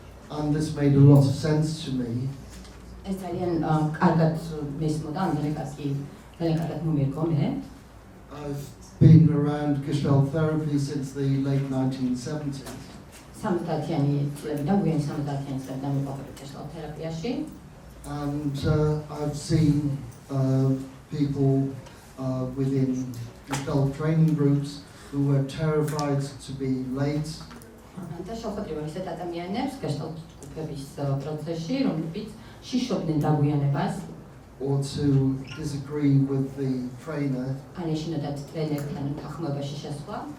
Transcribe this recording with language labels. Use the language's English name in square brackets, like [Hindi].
[English] and this made a lot of sense to me. [Georgian] ეს ძალიან კარგად მესმოდა, ძალიან კარგად მომერგო მე. [English] I've been around Gestalt therapy since the late 1970s. [Georgian] 70-იანი წლებიდან, გვიანი 70-იანი წლებიდან ვიყავი Gestalt თერაპიაში. [English] And I've seen people within Gestalt training groups who were terrified to be late. [Georgian] და შეხვედრივა ისეთ ადამიანებს Gestalt ჯგუფების პროცესში, რომლებიც შიშობდნენ დაგვიანებას. [English] Or to disagree with the trainer. [Georgian] ან ეშინოდათ ტრენერთან თანხმობაში შესვლა.